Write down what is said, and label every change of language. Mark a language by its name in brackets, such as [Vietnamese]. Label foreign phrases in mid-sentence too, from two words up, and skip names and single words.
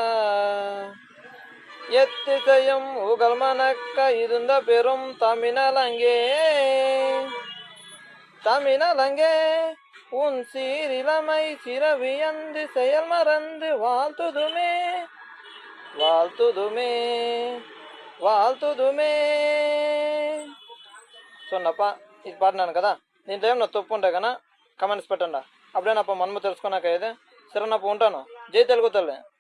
[Tamil] எத்திசையும் உகல் மணக்க இருந்த பெரும் தமிழலங்கே உன் சீரிலமை சிறவியந்து செயல் மறந்து வாழ்த்துதுமே. [Telugu] చూడప్ప, ఇది పాడినాను కదా, దీంట్లో ఏమన్నా తప్పు ఉంటాయి కదా, కమెంట్స్ పెట్టండి. అప్పుడేనప్ప మనము తెలుసుకున్నాక ఇది. సరేనప్ప, ఉంటాను. జై తెలుగు తల్లి.